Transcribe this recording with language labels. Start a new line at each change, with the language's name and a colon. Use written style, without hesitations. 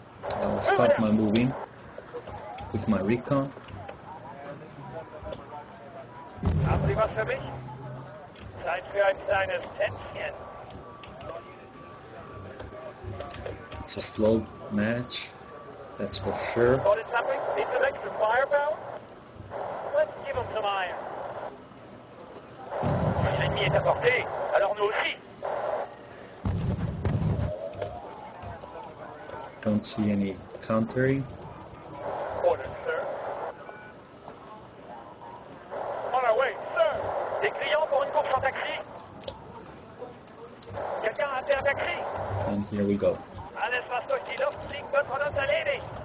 English: I'll start my moving with my recon.
German: Haben Sie was für mich? Zeit für ein kleines Tänzchen.
English: It's a slow match, that's for sure. Spotted something? Need some extra firepower? Let's give him some iron.
French: Si l'ennemi est à portée, alors nous aussi.
English: Don't see any countering. Order, sir. On our way, sir.
French: Des clients pour une course en taxi. Quelqu'un a appelé un taxi?
English: And here we go.
German: Alles, was durch die Luft fliegt, wird von uns erledigt.